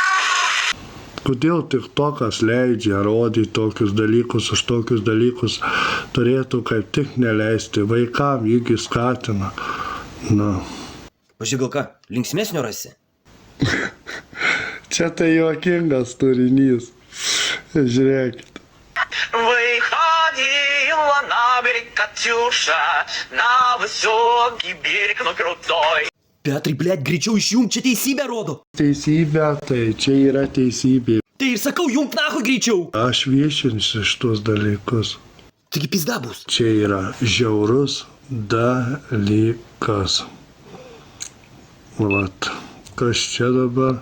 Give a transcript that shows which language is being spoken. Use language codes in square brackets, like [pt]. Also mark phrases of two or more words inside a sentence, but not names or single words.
[lt] Kodėl TikTokas leidžia rodyti tokius dalykus, už tokius dalykus turėtų kaip tik neleisti, vaikam jį skatina. Na. Pažiūrėk, gal ką, linksmesnio rasi? Čia tai juokingas turinys. Žiūrėkit. [ru] Выходила на берег Катюша, на высокий берег, но крутой. [lt] Petrai, blėt, greičiau išjung, čia teisybę rodo. Teisybė, tai čia yra teisybė. Tai ir sakau, jung nahui greičiau. Aš viešinsiu šitos dalykus. Taigi pizda bus. Čia yra žiaurus dalykas. Vat, kas čia dabar?